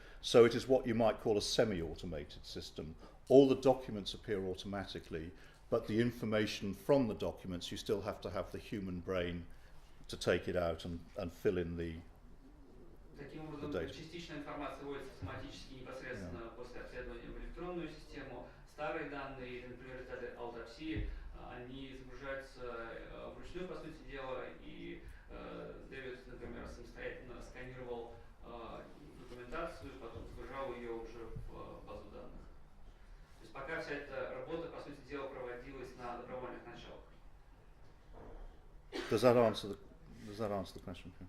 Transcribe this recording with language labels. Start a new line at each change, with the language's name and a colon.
English: So it is what you might call a semi-automated system. All the documents appear automatically, but the information from the documents, you still have to have the human brain to take it out and fill in the
Russian: Таким образом, частичная информация вводится автоматически непосредственно после обследования в электронную систему. Старые данные, например, результаты аутопсии, они загружаются вручную, по сути дела, и Дэвид, например, самостоятельно сканировал документацию, потом загружал ее уже в базу данных. То есть пока вся эта работа, по сути дела, проводилась на добровольных началах.
English: Does that answer the question?